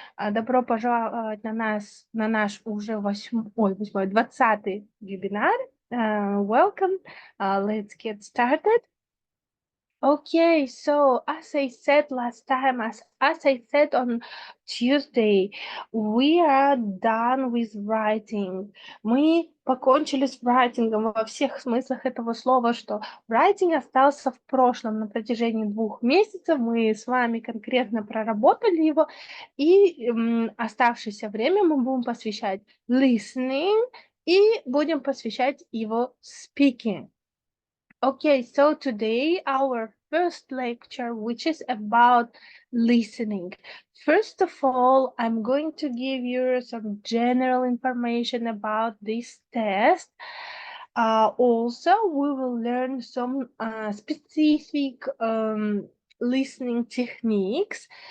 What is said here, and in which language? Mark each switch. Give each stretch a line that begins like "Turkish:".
Russian: Добро пожаловать на наш уже 20-й вебинар.
English: Welcome. Let's get started. Okay, so as I said last time, as I said on Tuesday, we are done with writing.
Russian: Мы покончили с writing во всех смыслах этого слова, что writing остался в прошлом на протяжении 2 месяцев. Мы с вами конкретно проработали его, и оставшееся время мы будем посвящать listening и будем посвящать его speaking.
English: Okay, so today our first lecture, which is about listening. First of all, I'm going to give you some general information about this test. Also, we will learn some specific listening techniques.